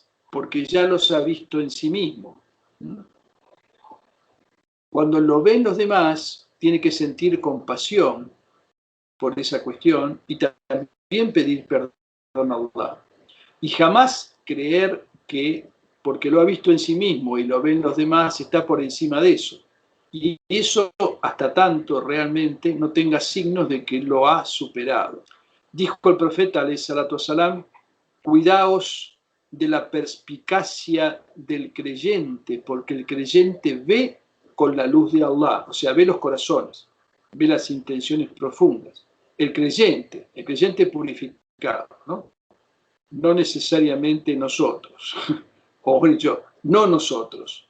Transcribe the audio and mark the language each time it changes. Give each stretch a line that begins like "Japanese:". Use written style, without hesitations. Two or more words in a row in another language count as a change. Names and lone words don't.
Spanish: Porque ya los ha visto en sí mismo. Cuando lo ven los demás, tiene que sentir compasión por esa cuestión y también pedir perdón a Allah. Y jamás creer que porque lo ha visto en sí mismo y lo ven los demás está por encima de eso. Y eso hasta tanto realmente no tenga signos de que lo ha superado. Dijo el profeta
Arabic: عليه الصلاة والسلام:
Spanish: cuidaos de la perspicacia del creyente, porque el creyente ve con la luz de Allah, o sea, ve los corazones, ve las intenciones profundas. El creyente purificado, ¿no? No necesariamente nosotros, o mejor dicho, no nosotros.